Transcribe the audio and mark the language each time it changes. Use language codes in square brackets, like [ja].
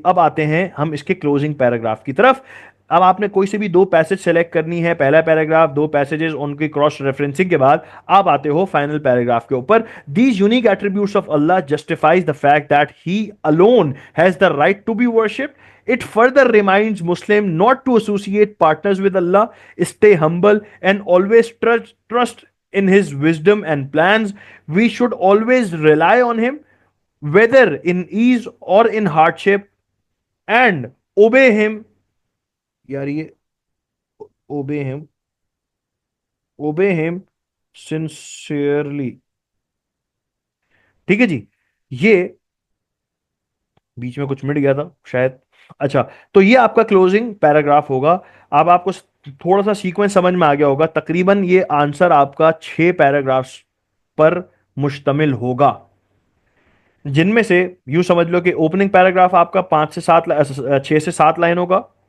[ur] اب آتے ہیں ہم اس کے کلوزنگ پیراگراف کی طرف. اب آپ نے کوئی سے بھی 2 پیسج سیلیکٹ کرنی ہے، پہلا پیراگراف، 2 پیسجز، ان کی کراس ریفرنسنگ کے بعد آپ آتے ہو فائنل پیراگراف کے اوپر. [en] These unique attributes of Allah justifies the fact that he alone has the right to be worshipped. It further reminds Muslim not to associate partners with Allah, stay humble and always trust in his wisdom and plans. We should always rely on him, whether in ease or in hardship, and obey him. [ur] یار یہ [en] obey him sincerely. [ur] ٹھیک ہے جی. یہ بیچ میں کچھ مٹ گیا تھا شاید. اچھا، تو یہ آپ کا کلوزنگ پیراگراف ہوگا. اب آپ کو تھوڑا سا سیکوینس سمجھ میں آ گیا ہوگا. تقریباً یہ آنسر آپ کا 6 پیراگرافز پر مشتمل ہوگا، جن میں سے یوں سمجھ لو کہ اوپننگ پیراگراف آپ کا 6 سے 7 لائنوں کا.